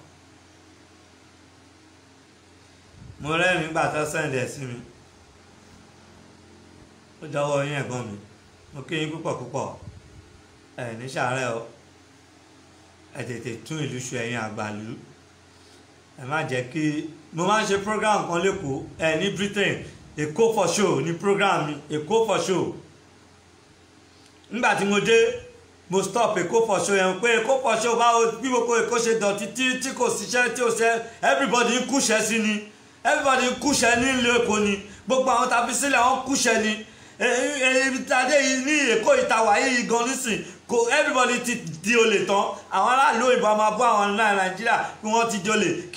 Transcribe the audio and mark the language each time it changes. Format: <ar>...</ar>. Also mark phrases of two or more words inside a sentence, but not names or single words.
<yo>mo rẹ́rìn nígbà tó sẹ́ǹdì ẹ̀ sí mi ó jọ̀wọ́ yín ẹ̀gbọ́n mi mo kí yín púpọ̀ púpọ̀ ẹ̀ ní sàárẹ̀ o ẹ̀ tètè tún ìlú ṣe ẹ̀yin àgbàlú ẹ̀ má jẹ́ kí mo máa ń ṣe program kan lẹ́kọ̀ọ́ ẹ̀ ní Britain Èkó for show ní program mi Èkó for show nígbà tí mo dé mo stop Èkó for show yẹn pé Èkó for show báwo bí gbogbo Èkó ṣe dọ̀tí tí kò síṣẹ́ tí ò ṣe everybody ń kúṣẹ́ sí ni everybody ń kúṣẹ́ ní ilé Èkó ni gbogbo àwọn tàbí sílẹ̀ wọ́n kúṣẹ́ ni ìtàdé yìí ní Èkó ìtawà yìí gan nísìn kò everybody ti di olè tán àwọn aráàlú òyìnbó máa bọ́ àwọn náà Nàìjíríà kí wọ́n ti di olè kí</yo>